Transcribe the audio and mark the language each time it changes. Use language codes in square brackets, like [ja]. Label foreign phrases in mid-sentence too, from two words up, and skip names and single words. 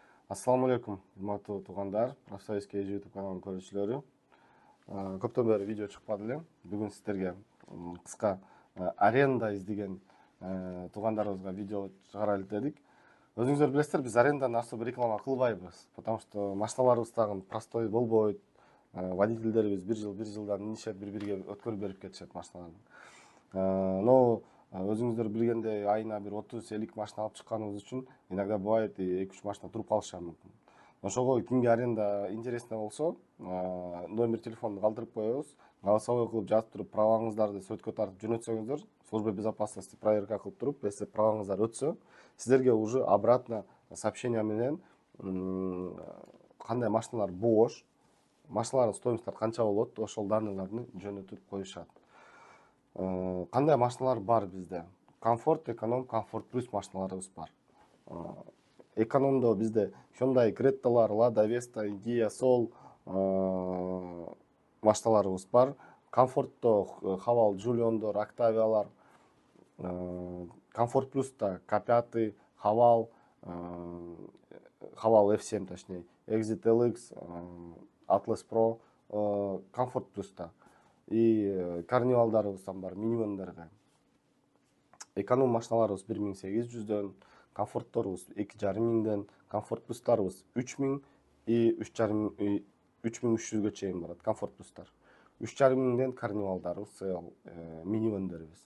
[ky] Ассаламу алейкум, урматтуу туугандар, Профсоюзский YouTube каналынын көрүүчүлөрү. Көптөн бери видео чыкпады элем. Бүгүн сиздерге кыска аренда издеген туугандарыбызга видео чыгарайлы дедик. Өзүңүздөр билесиздер, биз аренданы особо реклама кылбайбыз, [ru] потому что [ky] машиналарыбыз дагы простой болбойт. Водительдерибиз бир жылдан минишет, бири-бириге өткөрүп берип кетишет машиналарды. Но өзүңүздөр билгендей, айына бир 30-50 машина алып чыкканыбыз үчүн [ru] иногда бывает [ky] 2-3 машина туруп калышы мүмкүн. Ошого кимге аренда интересно болсо, номер телефонду калтырып коебуз. Голосовой кылып жазып туруп, праваңыздарды сөткө тартып жөнөтсөңүздөр, [ru] служба безопасности проверка [ky] кылып туруп, если праваңыздар өтсө, сиздерге [ru] уже обратно сообщение [ky] менен кандай машиналар бош, машиналардын стоимосттары канча болот, ошол данныйларды жөнөтүп коюшат. Кандай машиналар бар бизде? Комфорт, эконом, комфорт плюс машиналарыбыз бар. Экономдо бизде Hyundai Creta'лар, Lada Vesta, Gia Soul машиналарыбыз бар. Комфортто Haval Julion'дор, Octavia'лар, комфорт плюста K5, Haval F7 точнее, Exit LX, Atlas Pro, комфорт плюста. И карнивалдарыбыздан бар, минивендерге. Эконом машиналарыбыз 1800дөн, комфортторубуз 2500ден, комфорт плюстарыбыз 3000 и 3300гө чейин барат, комфорт плюстар. 3500ден карнивалдарыбыз, минивендерибиз.